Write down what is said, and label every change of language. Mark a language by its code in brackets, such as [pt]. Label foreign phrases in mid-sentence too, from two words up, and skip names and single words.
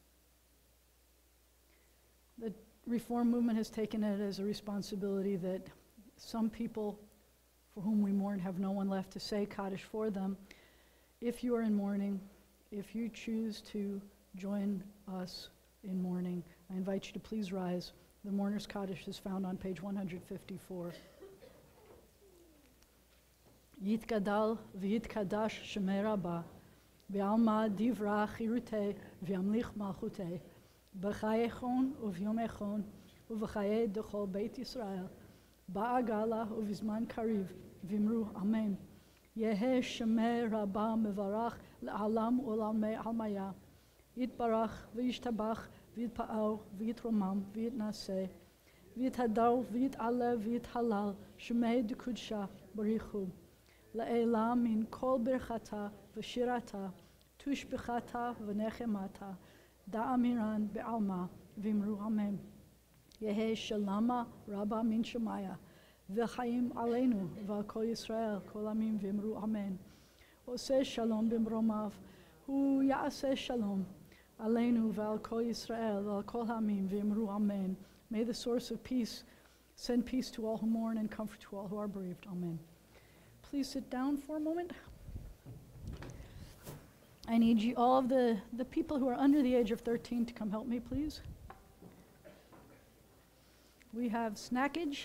[en] The Reform movement has taken it as a responsibility that some people for whom we mourn have no one left to say Kaddish for them. If you are in mourning, if you choose to join us in mourning, I invite you to please rise. The Mourner's Kaddish is found on page 154. [arc] יתגדל ויתקדש שמה רבא, בעלמא די ברא כרעותה וימליך מלכותה, בחייכון וביומיכון ובחיי דכל בית ישראל, בעגלא ובזמן קריב ואמרו אמן. יהא שמה רבא מברך לעלם ולעלמי עלמיא, יתברך וישתבח ויתפאר ויתרומם ויתנשא, ויתהדר ויתעלה ויתהלל שמה דקודשא בריך הוא. לעלא מן כל ברכתא ושירתא, תשבחתא ונחמתא, דאמירן בעלמא ואמרו אמן. יהא שלמא רבא מן שמיא, וחיים עלינו ועל כל ישראל כל עמים ואמרו אמן. [he] עושה שלום במרומיו, הוא יעשה שלום עלינו ועל כל ישראל ועל כל עמים ואמרו אמן. [en] May the source of peace send peace to all who mourn and comfort to all who are bereaved. Amen. Please sit down for a moment. I need you, all of the people who are under the age of 13 to come help me, please. We have snackage.